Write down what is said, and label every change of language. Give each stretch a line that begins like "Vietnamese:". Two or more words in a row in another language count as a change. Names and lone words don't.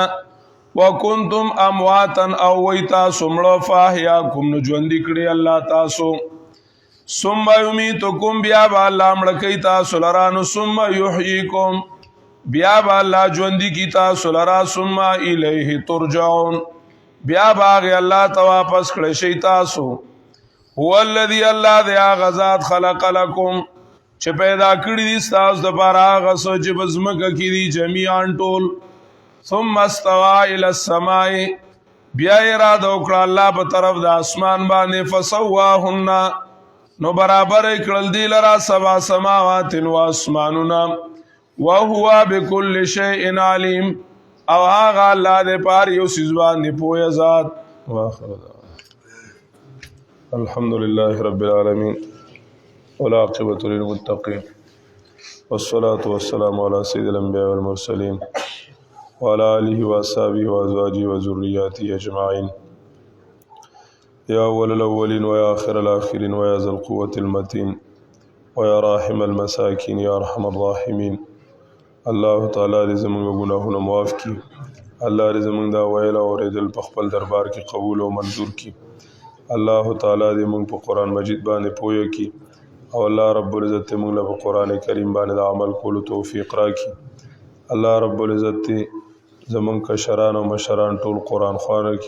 Arabic: وکنتم امواتا،
Pashto: او وی تاسو مړه، فاحیاکم، نو ژوندي کړي الله تاسو.
Arabic: ثم یمیتکم،
Pashto: بیا به الله مړه کوي تاسو لرا. نو
Arabic: ثم یحییکم،
Pashto: بیا به الله ژوندي کړي تاسو لرا.
Arabic: ثم الیه ترجعون،
Pashto: بیا به هغې الله ته واپس کړی شئ تاسو.
Arabic: هو الذي،
Pashto: الله دی هغه ذات،
Arabic: خلق لکم،
Pashto: چې پیدا کړي دي ستاسو دپاره هغه څه چې په ځمکه کې دي جمیعا ټول.
Arabic: ثم استوى الى السماء،
Pashto: بیا اراده وکړه الله په طرف د اسمان باندې. فسواهن، نو برابر کړل دی لرا 7 سماوات و اسمانونه.
Arabic: وهو بكل شيء عليم،
Pashto: او هغه الله دې په هر یو څیز باندې پوهه ذات.
Arabic: واخر الحمد لله رب العالمين، والعاقبة للمتقين، والصلاة والسلام على سيد الأنبياء والمرسلين، وعلى آله وأصحابه وأزواجه وذرياته أجمعين. يا أول الأولين ويا آخر الآخرين ويا ذا القوة المتين ويا راحم المساكين يا أرحم الراحمين.
Pashto: الله تعالی دې زموږ ګناهونه معاف کړي. الله دې زموږ دا ویل او اورېدل په خپل دربار کې قبول او منظور کړي. الله تعالی دې موږ په قرآن مجید باندې پوهه کړي، او الله رب العزت دې موږ له په قرآن کریم باندې د عمل کولو توفیق راکړي. الله رب العزت دې زموږ کشران او مشران ټول قرآن خوانه کړي.